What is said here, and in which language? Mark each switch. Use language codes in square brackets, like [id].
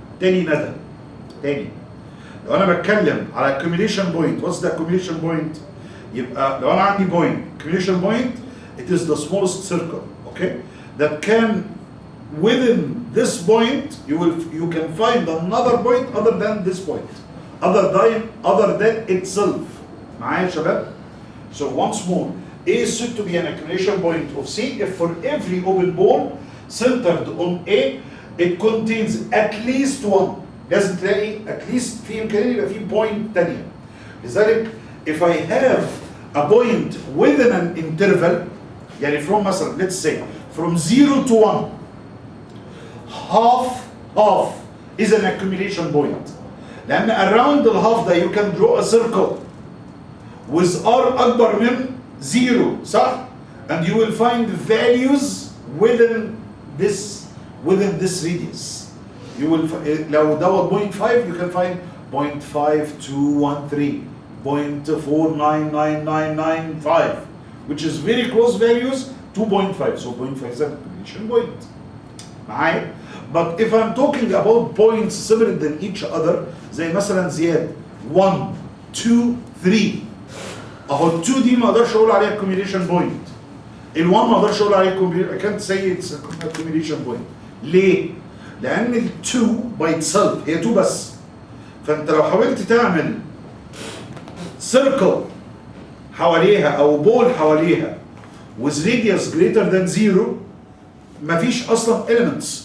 [ar] تاني ندى تاني, لو انا بتكلم على [en] accumulation point, what's the accumulation point؟ [ar] يبقى لو انا عندي [en] point, accumulation point, it is the smallest circle, okay, that can within this point you can find another point other than this point, other than itself. [ar] معايا يا شباب؟ [en] So once more, A is said to be an accumulation point of C if for every open ball centered on A it contains at least one. [ar] لازم تلاقي [en] at least [ar] في إمكانية يبقى في point تانية. لذلك [en] if I have a point within an interval, [ar] يعني [en] from [ar] مثلا [en] let's say from 0 to 1, half is an accumulation point. [ar] لأن [en] around the half ده you can draw a circle with R [ar] أكبر من [en] 0, [ar] صح؟ [en] And you will find values within this radius. You will [ar] لو دوت [en] 0.5 you can find 0.5213, 0.499995, which is very close values to 0.5. So 0.5 is an accumulation point. [ar] معايا؟ [en] But if I'm talking about points similar than each other, [ar] زي مثلا زياد [en] 1 2 3, [ar] اهو ال 2 دي ما اقدرش اقول عليها [en] accumulation point. [ar] ال 1 ما اقدرش اقول عليها [en] I can't say it's accumulation point. [ar] ليه؟ لأن ال 2 [en] by itself [ar] هي 2 بس. فأنت لو حاولت تعمل circle حواليها أو بول حواليها [en] with radius greater than 0, [ar] مفيش أصلا elements.